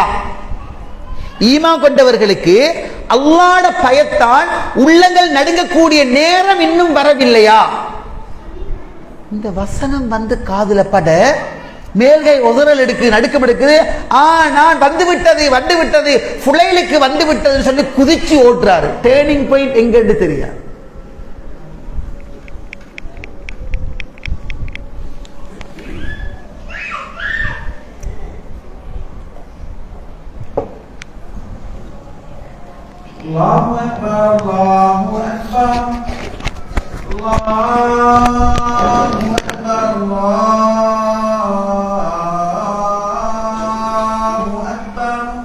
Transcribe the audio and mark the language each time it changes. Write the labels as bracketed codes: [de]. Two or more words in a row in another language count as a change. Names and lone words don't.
[ta] ஈமான் கொண்டவர்களுக்கு அல்லாஹ்வுடைய பயத்தால் உள்ளங்கள் நடுங்கக்கூடிய நேரம் இன்னும் வரவில்லையா? இந்த வசனம் வந்து காதுல பட மேல்கை உதறல் எடுக்குது, நடுக்கம் எடுக்குது. நான் வந்து விட்டது ஃபுலைலுக்கு வந்து விட்டதுன்னு சொல்லி குதிச்சு ஓட்டுறாரு. [en] turning point [ta] எங்கன்னு தெரியாது. [ar] الله أكبر، الله أكبر، الله أكبر، الله أكبر.